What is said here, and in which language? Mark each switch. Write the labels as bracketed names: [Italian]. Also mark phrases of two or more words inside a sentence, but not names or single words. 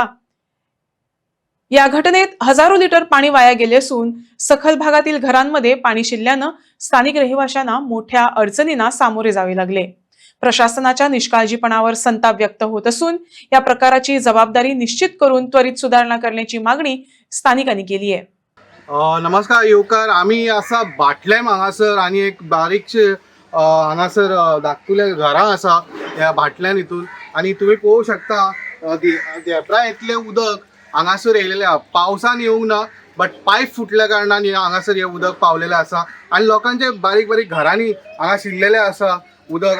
[Marathi] या घटनेत हजारो लिटर पाणी वाया गेले असून सखल भागातील घरांमध्ये पाणी शिरल्यानं स्थानिक रहिवाशांना मोठ्या अडचणींना सामोरे जावे लागले। प्रशासनाच्या निष्काळजीपणावर संताप व्यक्त होत असून या प्रकाराची जबाबदारी निश्चित करून त्वरित सुधारणा करण्याची मागणी स्थानिकांनी केली आहे। [Konkani] नमस्कार येवकार, आम्ही असा भाटलेम हांगासर आणि एक बारीकशे हांगासर धाकटुले घरां आसा ह्या भाटल्यान हितून, आणि तुम्ही पळोवंक शकता देपरा इतले उदक हांगासर येयलेले आहा। पावसान येवंक ना, बट पायप फुटल्या कारणान हांगासर हे उदक पावलेले आसा आणि लोकांचे बारीक बारीक घरांनी हांगा शिरलेले आसा उदक।